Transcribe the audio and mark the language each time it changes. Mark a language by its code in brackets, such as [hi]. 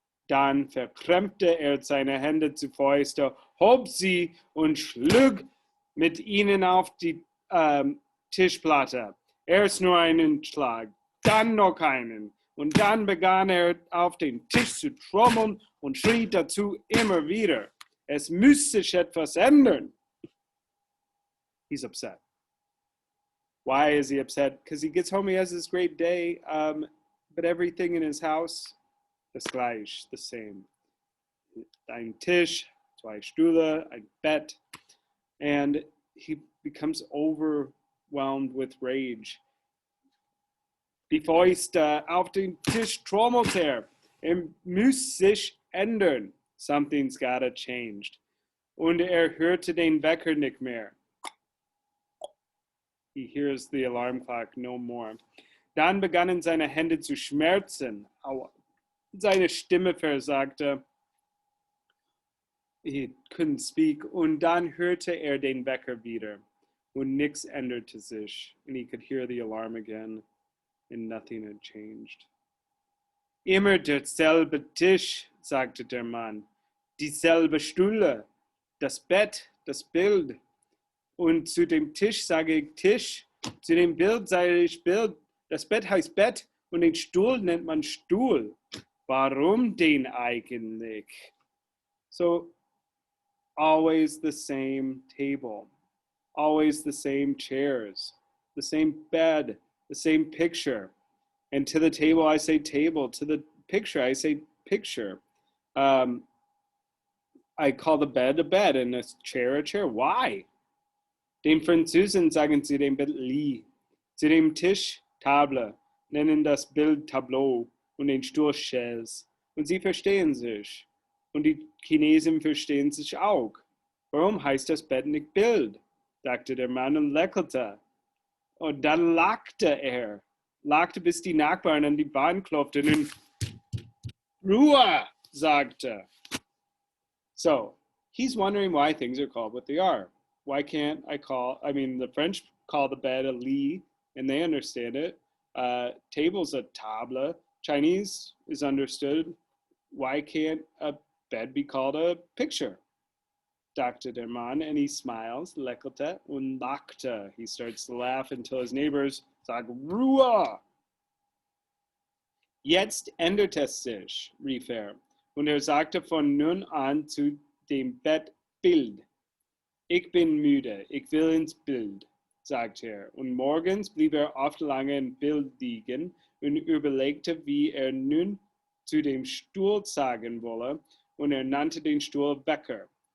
[de] Dann verkrempte er seine Hände zu Fäuste, hob sie und schlug mit ihnen auf die Tischplatte. Erst nur einen Schlag, dann noch einen. Und dann begann er auf den Tisch zu trommeln und schrie dazu immer wieder. Es müsste sich etwas ändern. [en] He's upset. Why is he upset? Because he gets home, he has this great day, but everything in his house [de] ist gleich, [en] the same. [de] Ein Tisch, zwei Stühle, ein Bett, [en] and he becomes overwhelmed with rage. [de] Die Fäuste auf den Tisch trommelt er. Muss sich ändern. [en] Something's gotta change. [de] Und hörte den Wecker nicht mehr. [en] He hears the alarm clock no more. [de] Dann begannen seine Hände zu schmerzen. Aua. Seine Stimme versagte. [en] He couldn't speak. [de] Und dann hörte er den Wecker wieder. Und nichts änderte sich. [en] And he could hear the alarm again. And nothing had changed. [de] Immer derselbe Tisch, sagte der Mann. Dieselbe Stühle, das Bett, das Bild. Und zu dem Tisch sage ich Tisch, zu dem Bild sage ich Bild. Das Bett heißt Bett und den Stuhl nennt man Stuhl. Warum den eigentlich? So, [en] Always the same table, always the same chairs, the same bed, the same picture. And to the table, I say table. To the picture, I say picture. Um, I call the bed a bed and a chair a chair. Why? [de] Den Französen sagen sie dem Bett Lit. Zu dem Tisch Table, nennen das Bild Tableau und den Stuhl Chaise. Und sie verstehen sich. Und die Chinesen verstehen sich auch. Warum heißt das Bett nicht Bild? Sagte der Mann und lächelte. Und dann lachte er. Lachte, bis die Nachbarn an die Wand klopften und Ruhe sagte. [en] So, he's wondering why things are called what they are. Why can't the French call the bed a lit, and they understand it. Table's a table. Chinese is understood. Why can't a bed be called a picture? Dr. Derman, and he smiles, [de] lächelte und lachte. [en] He starts to laugh until his neighbors [de] sagen, Ruhe! Jetzt ändert es sich, rief er, und sagte von nun an zu dem Bett Bild. Ich bin müde, ich will ins Bild, sagte er. Und morgens blieb er oft lange im Bild liegen und überlegte, wie er nun zu dem Stuhl sagen wolle, und nannte den Stuhl Wecker.